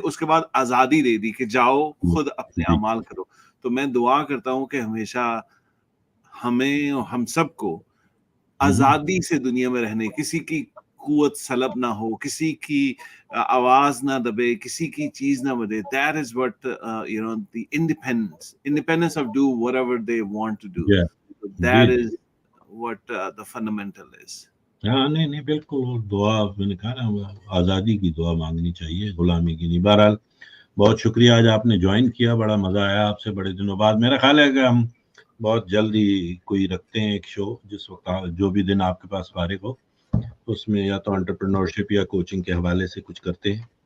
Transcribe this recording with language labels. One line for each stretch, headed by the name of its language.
Urdu: اس کے بعد آزادی دے دی کہ جاؤ خود اپنے اعمال کرو. تو میں دعا کرتا ہوں کہ ہمیشہ ہمیں اور ہم سب کو آزادی سے دنیا میں رہنے، کسی کی قوت سلب نہ ہو، کسی کی آواز نہ دبے، کسی کی چیز نہ بدے.
English: That is what the independence of do whatever they want to do. That is what the fundamental is.
Urdu: ہاں نہیں بالکل. دعا میں نے کہا نا آزادی کی دعا مانگنی چاہیے، غلامی کی نہیں. بہرحال بہت شکریہ، آج آپ نے جوائن کیا، بڑا مزہ آیا آپ سے بڑے دنوں بعد. میرا خیال ہے کہ ہم بہت جلدی کوئی رکھتے ہیں ایک شو، جس وقت جو بھی دن آپ کے پاس فارغ ہو اس میں یا تو انٹرپرینورشپ یا کوچنگ کے حوالے سے کچھ کرتے ہیں.